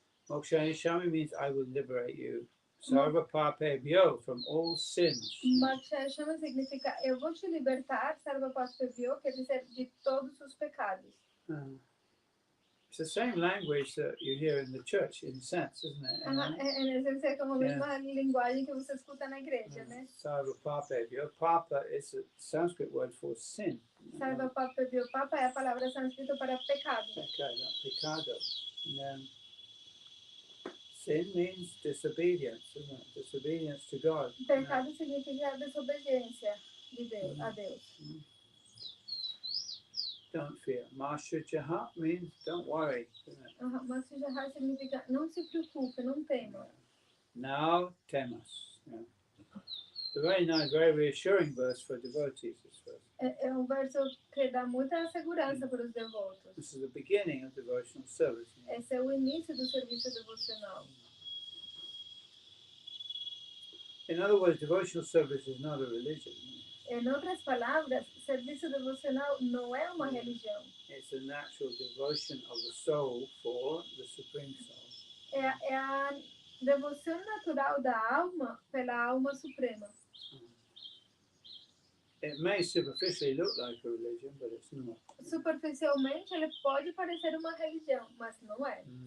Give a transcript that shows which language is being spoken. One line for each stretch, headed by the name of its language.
English: Mokshayishami means I will liberate you. Sarvapapebhyo, from all sins.
Portuguese: Mokshayishami significa eu vou te libertar, Sarvapapebhyo, quer dizer de todos os pecados.
English: It's the same language that you hear in the church, in a sense, isn't it?
Portuguese: En esencia é como a mesma linguagem que você escuta na igreja, né?
English: Sarvapapebhyo. Papa is a Sanskrit word for sin.
Sanskrit: Sarvapapebhyo.
Portuguese: Papa é a palavra sânscrita para pecado. Pecado.
English: Sin means disobedience, isn't it? Disobedience to God.
Portuguese: Pecado significa desobediência de Deus, a Deus.
English: Don't fear. Mashuchaha means don't worry, isn't it?
Portuguese: Mas sujarrar significa não se preocupe, não tema. Now temas.
English: Yeah. It's a very nice, very reassuring verse for devotees. This verse.
Portuguese: É verso que dá muita segurança para os devotos.
English: This is the beginning of devotional service.
Portuguese: Esse é o início do serviço devocional.
English: In other words, devotional service is not a religion.
Portuguese: Em outras palavras, serviço devocional não é uma religião.
English: It's a natural devotion of the soul for the Supreme Soul.
Portuguese: É a devoção natural da alma pela alma suprema.
English: It may superficially look like a religion, but it's not.
Portuguese: Superficialmente, ele pode parecer uma religião, mas não é.